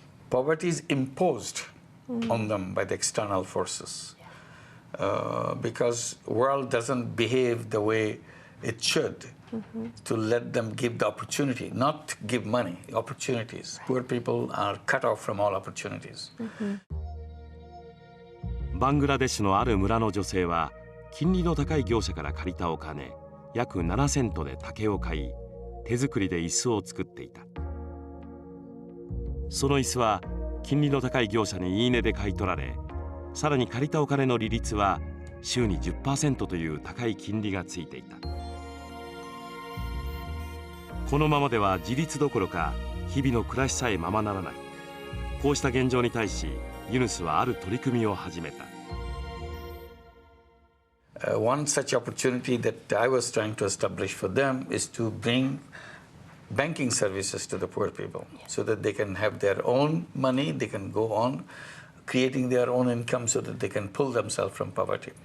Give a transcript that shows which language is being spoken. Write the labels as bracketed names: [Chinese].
[English] Poverty is imposed on them by the external forces. Because world doesn't behave the way it should to let them give the opportunity, not give money, opportunities. Poor people are cut off from all opportunities. [Japanese] バングラデシュのある村の女性は金利の高い業者から借りたお金約7セントで竹を買い、手作りで椅子を作っていた。その椅子は金利の高い業者に言い値で買い取られ、さらに借りたお金の利率は週に 10% という高い金利がついていた。このままでは自立どころか日々の暮らしさえままならない。こうした現状に対しユヌスはある取り組みを始めた。 [English] One such opportunity that I was trying to establish for them is to bring banking services to the poor people so that they can have their own money, they can go on creating their own income so that they can pull themselves from poverty.